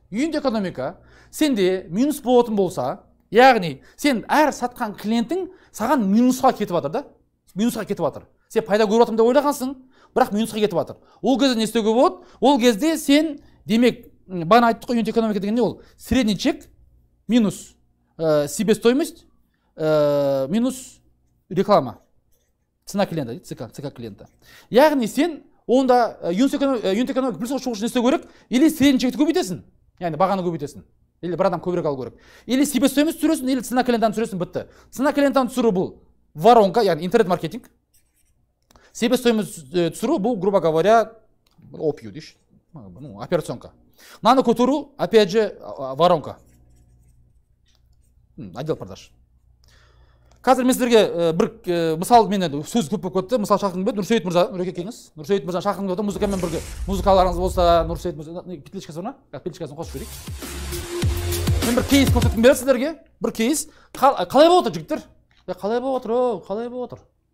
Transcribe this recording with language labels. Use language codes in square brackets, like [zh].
[kk] Юнит экономика сенде минус болатын болса, яғни сен әр сатқан клиентің саған минусқа кетіп жатыр да? Минусқа кетіп жатыр. Сен пайда көріп жатырмын деп ойлағансың, бірақ минусқа кетіп жатыр. Ол кезде не істеуге болады? Ол кезде сен, демек, бағана айттық қой, юнит экономика деген не ол? [ru] Средний чек минус себестоимость минус реклама. [kk] Цена клиента дейді, ЦК клиента. Яғни сен онда юнит экономика плюсқа шығу үшін не істеу керек? Или средний чекті көбейтесің, яғни бағаны көбейтесің. или бір адам көбірек алу керек. Или себестоимость түсіресің, или цена клиентаны түсіресің, бітті. Цена клиентаны түсіру бұл воронка, яғни интернет-маркетинг. Себестоимость түсіру бұл, [ru] грубо говоря, [kk] OPU дейші, операционка. Наны көтеру, [ru] опять же, [kk] воронка. [ru] Отдел продаж. [kk] Қазір мен сіздерге бір мысал, мен сөз көп болып кетті. Мысал шақырғым келді. Нұрсейіт мырза, Нұреке келіңіз. Нұрсейіт мырза шақырғым келді. Музыкамен бірге музыкаларыңыз болса, Нұрсейіт мырза, петличкасы бар ма? Петличкасын қосып жіберейік. Мен бір кейс көрсеткім келеді сіздерге. Бір кейс. Қалай болып отыр, жігіттер? Қалай болып отыр? Қалай болып отыр?